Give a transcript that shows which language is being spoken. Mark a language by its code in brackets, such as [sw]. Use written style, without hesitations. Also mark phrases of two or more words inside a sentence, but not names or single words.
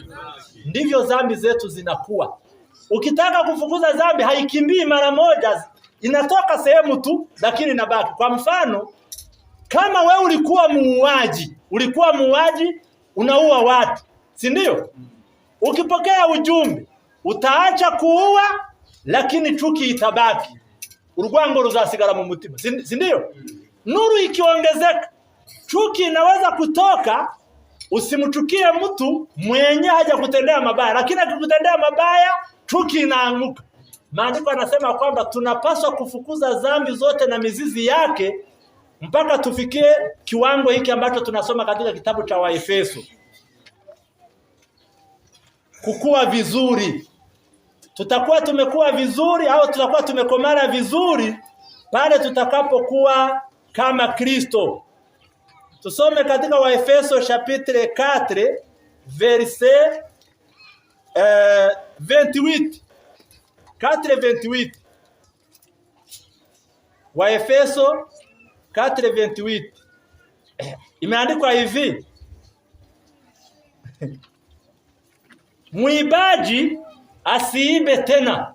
[sw] Ndivyo dhambi zetu zinakuwa. Ukitaka kufukuza dhambi haikimbii mara moja, inatoka sehemu tu lakini inabaki. Kwa mfano, kama wewe ulikuwa muuaji, unaua watu, si ndio? Ukipokea ujumbe, utaacha kuua lakini chuki itabaki. [rn] Urwango ruzasigara mu mutima, [sw] si ndio? Nuru ikiongezeka, chuki inaweza kutoka. Usimchukie mtu mwenye haja kutendea mabaya, lakini akikutendea mabaya chuki inaanguka. Maandiko yanasema kwamba tunapaswa kufukuza dhambi zote na mizizi yake mpaka tufikie kiwango hiki ambacho tunasoma katika kitabu cha Waefeso. Kukua vizuri. Tutakuwa tumekuwa vizuri au tutakuwa tumekomana vizuri pale tutakapokuwa kama Kristo. Tusome katika Waefeso [fr] chapitre 4 verset 28. [sw] 4:28. Waefeso 4:28. Imeandikwa hivi: Mwibaji asiibe tena.